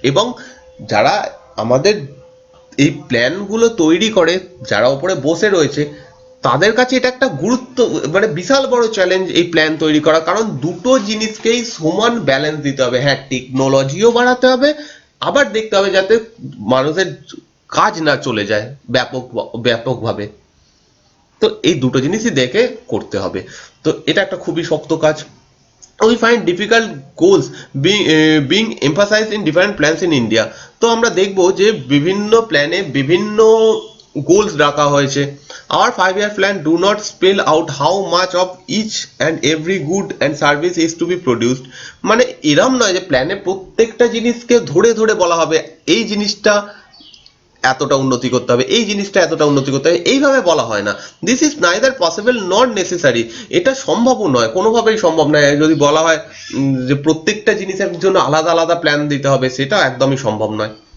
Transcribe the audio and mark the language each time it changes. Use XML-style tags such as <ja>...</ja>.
<bn>এবং যারা আমাদের এই প্ল্যানগুলো তৈরি করে, যারা উপরে বসে রয়েছে, তাদের কাছে এটা একটা গুরুত্ব, মানে বিশাল বড় চ্যালেঞ্জ এই প্ল্যান তৈরি করা, কারণ দুটো জিনিসকেই সমান ব্যালেন্স দিতে হবে। হ্যাঁ, টেকনোলজিও বাড়াতে হবে, আবার দেখতে হবে যাতে মানুষের কাজ না চলে যায় ব্যাপকভাবে। তো এই দুটো জিনিসই দেখে করতে হবে, তো এটা একটা খুবই শক্ত কাজ।</bn> <en>we find difficult goals being emphasized in different plans in India।</en> <bn>তো আমরা দেখবো যে বিভিন্ন প্ল্যানে বিভিন্ন গোলস রাখা হয়েছে।</bn> <en>our 5 year plan do not spell out how much of each and every good and service is to be produced।</en> <bn>মানে এরম নয় যে প্ল্যানে প্রত্যেকটা জিনিসকে ধরে ধরে বলা হবে এই জিনিসটা এতটা উন্নতি করতে হবে, এই জিনিসটা এতটা উন্নতি করতে হবে, এইভাবে বলা হয় না।</bn> <en>this is neither possible not necessary,</en> <bn>এটা সম্ভবও নয়, কোনোভাবেই সম্ভব নয়। যদি বলা হয় যে প্রত্যেকটা জিনিসের জন্য আলাদা আলাদা প্ল্যান দিতে হবে, সেটা একদমই সম্ভব নয়।</bn>